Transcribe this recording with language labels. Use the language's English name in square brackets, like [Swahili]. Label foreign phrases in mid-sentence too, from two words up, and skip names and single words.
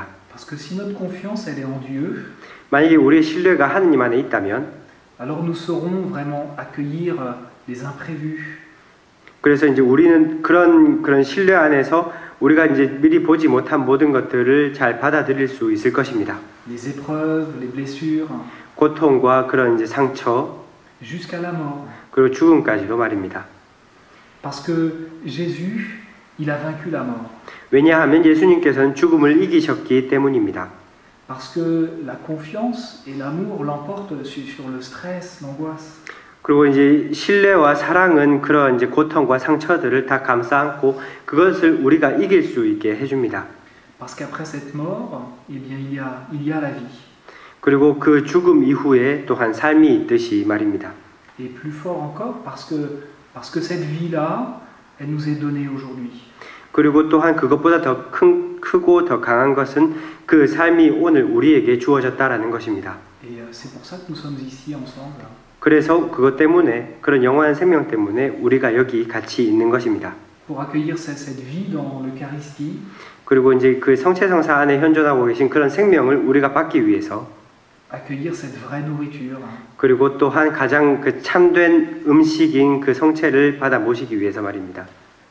[French] Parce que si notre confiance elle est en Dieu, [Korean] 만약에 우리의 신뢰가 하느님 안에 있다면, [French] alors nous saurons vraiment accueillir les imprévus. [Korean] 그래서 이제 우리는 그런 신뢰 안에서 우리가 이제 미리 보지 못한 모든 것들을 잘 받아들일 수 있을 것입니다. [French] Les épreuves, les blessures, [Korean] 고통과 그런 이제 상처, [French] jusqu'à la mort. [Korean] 그리고 죽음까지도 말입니다. [French] Parce que Jésus, il a vaincu la mort. [Korean] 왜냐하면 예수님께서는 죽음을 이기셨기 때문입니다. [French] Parce que la confiance et l'amour l'emportent sur le stress, l'angoisse. [Korean] 그리고 이제 신뢰와 사랑은 그런 이제 고통과 상처들을 다 감싸 안고 그것을 우리가 이길 수 있게 해줍니다. [French] Parce qu'après cette mort, eh bien il y a la vie. [Korean] 그리고 그 죽음 이후에 또한 삶이 있듯이 말입니다. [French] Et plus fort encore, parce que cette vie-là, elle nous est donnée aujourd'hui. [Korean] 그리고 또한 그것보다 더 크고 더 강한 것은 그 삶이 오늘 우리에게 주어졌다라는 것입니다. [French] Et c'est pour ça que nous sommes ici ensemble. [Korean] 그래서 그것 때문에 그런 영원한 생명 때문에 우리가 여기 같이 있는 것입니다. [French] Pour accueillir cette vie dans l'Eucharistie. [Korean] 그리고 이제 그 성체성사 안에 현존하고 계신 그런 생명을 우리가 받기 위해서 [French] accueillir cette vraie nourriture. [Korean] 그리고 또한 가장 그 참된 음식인 그 성체를 받아 모시기 위해서 말입니다.